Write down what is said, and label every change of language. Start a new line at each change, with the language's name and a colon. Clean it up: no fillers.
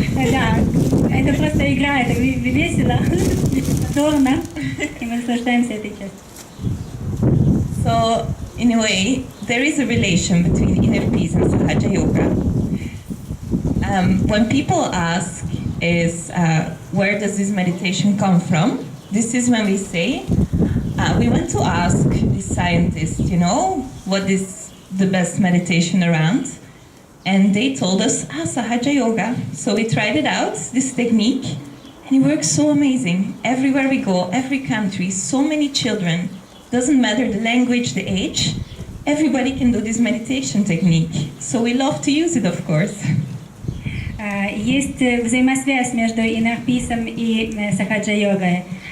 Russian: Да, это просто игра, это весело, здорово, и мы наслаждаемся этой частью.
English: So, in a way, there is a relation between inner peace and Sahaja Yoga. When people ask where does this meditation come from, this is when we say, we went to ask the scientists, what is the best meditation around? And they told us, Sahaja Yoga. So we tried it out, this technique, and it works so amazing. Everywhere we go, every country, so many children, doesn't matter the language, the age, everybody can do this meditation technique. So we love to use it, of course.
Russian: Есть взаимосвязь между инерписом и сахаджа-йогой.